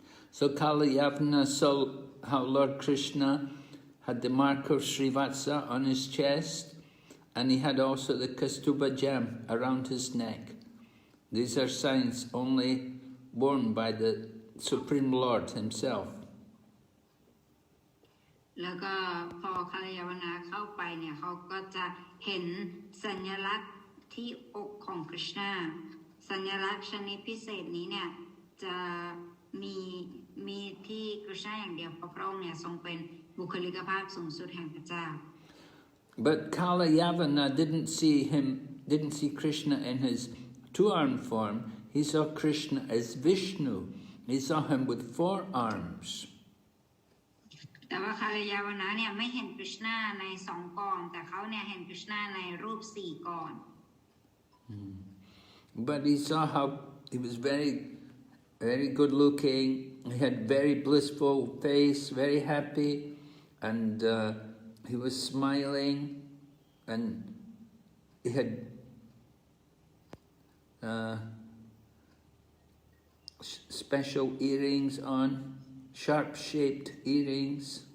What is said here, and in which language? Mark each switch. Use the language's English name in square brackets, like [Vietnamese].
[English] So Kalayavana saw how Lord Krishna had the mark of Srivatsa on his chest, and he had also the Kaustubha gem around his neck. These are signs only worn by the Supreme Lord himself. [Thai] แล้วก็พอคาลยาวนะเข้าไปเนี่ยเขาก็จะเห็นสัญลักษณ์ที่อกของคริชนาสัญลักษณ์ชนิดพิเศษนี้เนี่ยจะมีที่คริชนาอย่างเดียวเพราะพระองค์เนี่ยทรงเป็นบุคลิกภาพสูงสุดแห่งพระเจ้า [English] But Kalayavana didn't see Krishna in his two-armed form. He saw Krishna as Vishnu. He saw him with 4 arms. [Thai] แต่ว่าคาลยาวนะเนี่ยไม่เห็นคริชนาใน2 กรแต่เขาเนี่ยเห็นคริชนาในรูป4 กร [English] But he saw how he was very, very good looking. He had very blissful face, very happy, and he was smiling, and he had special earrings on, sharp-shaped earrings.